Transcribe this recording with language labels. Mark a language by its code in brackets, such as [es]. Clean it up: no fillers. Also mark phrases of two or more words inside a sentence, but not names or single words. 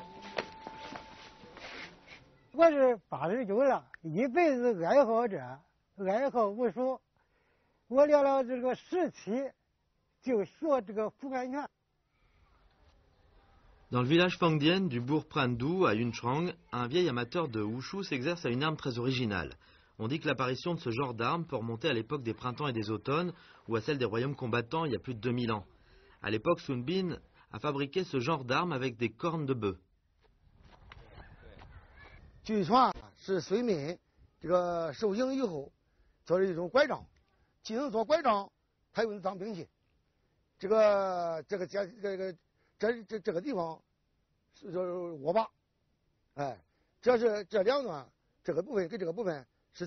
[fr] Je suis [zh] 89了，一辈子爱好者。爱好武术，我练了这个10期，就学这个福安拳。 [fr] Dans le village Fangdien du bourg Prandou à Yunchang, un vieil amateur de wushu s'exerce à une arme très originale. On dit que l'apparition de ce genre d'arme peut remonter à l'époque des printemps et des automnes ou à celle des royaumes combattants il y a plus de 2000 ans. À l'époque, Sun Bin a fabriqué ce genre d'arme avec des cornes de bœuf. [zh] 据传是孙膑这个受刑以后，做了一种拐杖，进行做拐杖，他用当兵器。这个地方是就是握把，哎，这是这两段这个部分跟这个部分是